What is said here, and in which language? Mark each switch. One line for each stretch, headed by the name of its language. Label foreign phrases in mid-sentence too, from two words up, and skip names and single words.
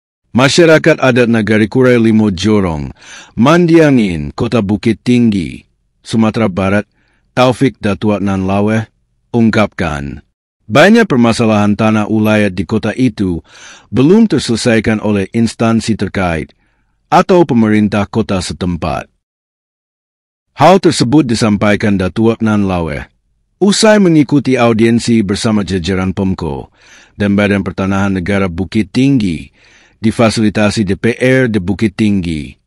Indonesian: Masyarakat adat Negari Kurai Limo Jorong, Mandiangin, Kota Bukit Tinggi, Sumatera Barat, Taufik Datuat Nan Laweh, ungkapkan, banyak permasalahan tanah ulayat di kota itu belum terselesaikan oleh instansi terkait atau pemerintah kota setempat. Hal tersebut disampaikan Datuat Nan Laweh usai mengikuti audiensi bersama jajaran PEMKO dan Badan Pertanahan Negara Bukit Tinggi difasilitasi DPR di Bukit Tinggi.